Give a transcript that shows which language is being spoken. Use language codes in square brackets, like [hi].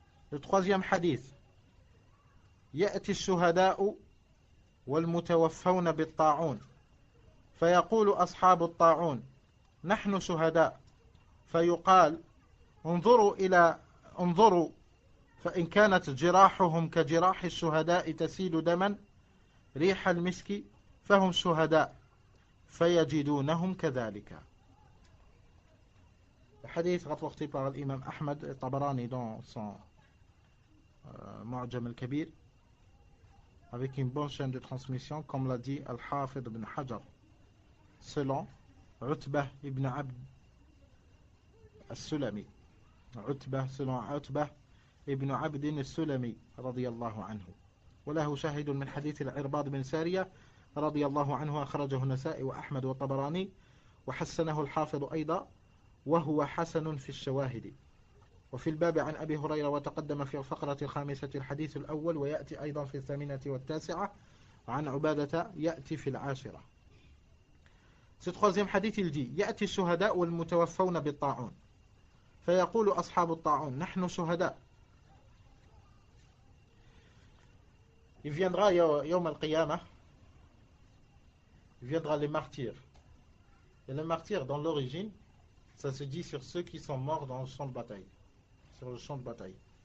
[fr] Le troisième hadith [ar] يأتي الشهداء والمتوفون بالطاعون فيقول أصحاب الطاعون نحن شهداء فيقال انظروا فإن كانت جراحهم كجراح الشهداء تسيل دما ريح المسك فهم شهداء فيجدونهم كذلك. [fr] Le hadith rapporté par l'imam Ahmad et Tabarani dans son Mu'jam al-Kabir, avec une bonne chaîne de transmission, comme l'a dit Al-Hafid ibn Hajar, selon Utbah ibn Abd al-Sulami. Utbah selon Utbah ibn Abd al-Sulami radiyallahu anhu. [ar] وله شاهد من حديث العرباض بن سارية رضي الله عنه أخرجه النسائي وأحمد والطبراني وحسنه الحافظ أيضا وهو حسن في الشواهد. وفي الباب عن أبي هريرة وتقدم في الفقرة الخامسة الحديث الأول ويأتي أيضا في الثامنة والتاسعة عن عبادة يأتي في العاشرة. [fr] Ce troisième hadith il dit [ar] يأتي الشهداء والمتوفون بالطاعون فيقول أصحاب الطاعون نحن شهداء. [fr] Il viendra [ar] يوم القيامة, [fr] il viendra les martyrs. Et les martyrs dans l'origine, ça se dit sur ceux qui sont morts dans le champ de bataille. Sur le champ de bataille.